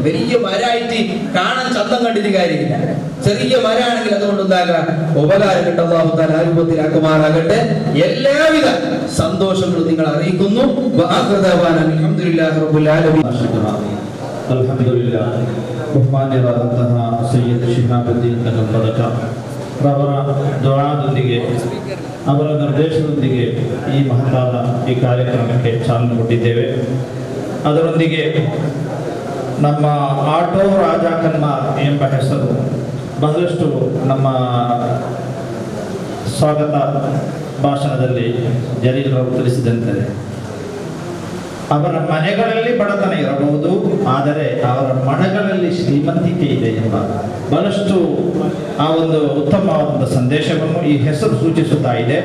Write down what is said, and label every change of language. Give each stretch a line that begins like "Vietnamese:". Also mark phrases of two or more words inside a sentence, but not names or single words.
Malayalam: വലിയ മരമായിട്ട് കാണാൻ ചന്തം കണ്ടിട്ട് കാര്യമില്ല, ചെറിയ മരമാണെങ്കിൽ അതുകൊണ്ട് എന്താക്കുക, ഉപകാരം കിട്ടുന്ന രൂപത്തിലാക്കുമാറാകട്ടെ. എല്ലാവിധ സന്തോഷങ്ങളും നിങ്ങൾ അറിയിക്കുന്നു.
Kannada: ബഹുമാന്യരാದಂತಹ ಸೈಯದ್ ಶಿಹಾಬುದ್ದೀನ್ ತಂಗಲ್ ಪದಕ ರವರ ದುಆದೊಂದಿಗೆ, ಅವರ ನಿರ್ದೇಶನದೊಂದಿಗೆ ಈ ಮಹತ್ತಾದ ಈ ಕಾರ್ಯಕ್ರಮಕ್ಕೆ ಚಾಲನೆ ಕೊಟ್ಟಿದ್ದೇವೆ. ಅದರೊಂದಿಗೆ ನಮ್ಮ ಆಟೋ ರಾಜ ಕನ್ಮಾರ್ ಎಂಬ ಹೆಸರು ಬಹಳಷ್ಟು ನಮ್ಮ ಸ್ವಾಗತ ಭಾಷಣದಲ್ಲಿ ಜಲೀಲ್ ರವರು ತಿಳಿಸಿದಂತೆ, ಅವರ ಮನೆಗಳಲ್ಲಿ ಬಡತನ ಇರಬಹುದು, ಆದರೆ ಅವರ ಮನಗಳಲ್ಲಿ ಶ್ರೀಮಂತಿಕೆ ಇದೆ ಎಂಬ ಬಹಳಷ್ಟು ಆ ಒಂದು ಉತ್ತಮವಾದ ಸಂದೇಶವನ್ನು ಈ ಹೆಸರು ಸೂಚಿಸುತ್ತಾ ಇದೆ.